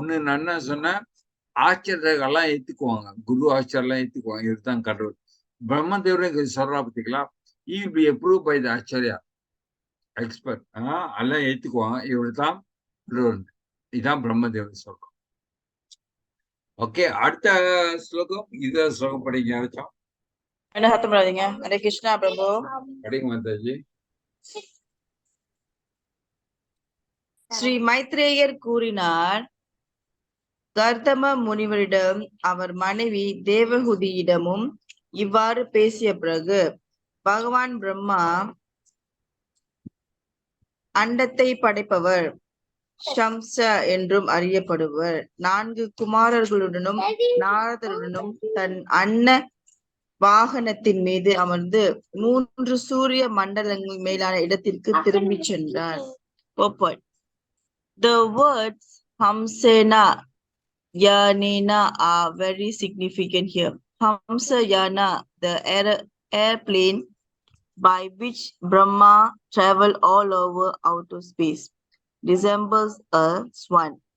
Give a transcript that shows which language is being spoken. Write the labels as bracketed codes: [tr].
[ta] ஒண்ணு நான் என்ன சொன்னேன், ஆச்சரியர்கள்லாம் ஏத்துக்குவாங்க, குரு ஆச்சாரெல்லாம் ஏத்துக்குவாங்க, இதுதான் கடவுள். பிரம்மதேவரும் சொல்றா பார்த்தீங்களா, [en] he will be approved by the Acharya expert. [ta] எல்லாம் ஏத்துக்குவாங்க, இவருதான் இதான் பிரம்மதேவர் சொல்றோம். ஓகே, அடுத்த ஸ்லோகம் இது ஸ்லோகம் படிங்க யாராச்சும்? என்ன சத்தம் போடாதீங்க. ஹரே கிருஷ்ணா பிரபு. படிங்க மாதாஜி. ஸ்ரீ மைத்ரேயர் கூறினார், கர்தம முனிவரிடம் அவர் மனைவி தேவஹுதியிடமும் இவ்வாறு பேசிய பிறகு பகவான் பிரம்மா அண்டத்தை படைப்பவர், ஷம்ச என்றும் அறியப்படுவர், 4 குமாரர்களுடனும் நாரதருடனும் தன் அன்ன வாகனத்தின் மீது அமர்ந்து 3 சூரிய மண்டலங்கள் மேலான இடத்திற்கு திரும்பி சென்றார். [en] The words Hamsena Yanena are very significant here. Hamsa Yana, the airplane by which Brahma traveled all over outer space, resembles a swan.